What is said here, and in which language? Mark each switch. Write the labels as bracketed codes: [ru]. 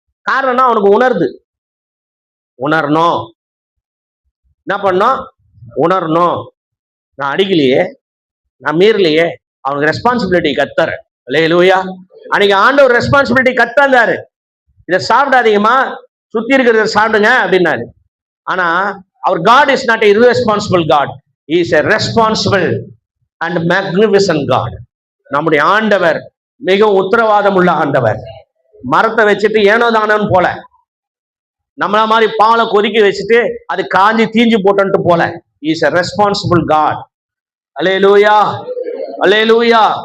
[ta] காரணம்னா அவனுக்கு உணரணும். என்ன பண்ணோம்? உணரணும். நான் அடிக்கலையே, நான் மீறலையே, அவனுக்கு ரெஸ்பான்சிபிலிட்டி கத்தற. அல்லேலூயா. அன்னைக்கு ஆண்டவர் ரெஸ்பான்சிபிலிட்டி கத்தாரு. இதை சாப்பிடாதீங்கம்மா, சுத்தி இருக்கிறத சாப்பிடுங்க அப்படின்னாரு. ஆனா அவர் [en] God is not irresponsible God, he is a responsible and magnificent God. [ta] நம்முடைய ஆண்டவர் மிக உத்தரவாதம் உள்ள ஆண்டவர். மரத்தை வச்சுட்டு ஏனோ தானோன்னு போல, நம்மள மாதிரி பாலை கொதிக்க வச்சுட்டு அது காஞ்சி தீஞ்சு போட்டு போல, [en] he is a responsible God. [ta] Hallelujah, hallelujah.